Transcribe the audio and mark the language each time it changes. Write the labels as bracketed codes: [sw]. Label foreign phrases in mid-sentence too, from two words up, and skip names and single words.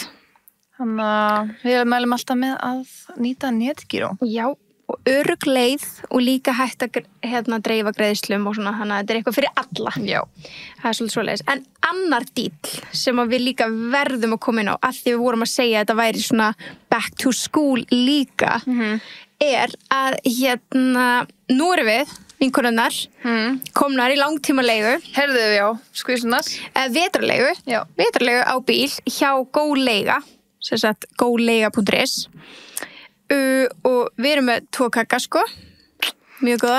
[is] Þannig að við mælum alltaf með að nýta netgíró. Já, og örugg leið og líka hægt að dreifa greiðslum og svona, þannig að þetta er eitthvað fyrir alla. Já. Það er svolítið svoleiðis. En annar díl sem við líka verðum að koma inn á, að því við vorum að segja að þetta væri svona [en] back to school [is] líka, að nú erum við vinkonunnar komnar í langtíma leigu Heyrðu við, já, skvísunar vetrarleigu á bíl hjá GóLeiga sem sagt goleiga.is og við erum með 2 kaka sko mjög góða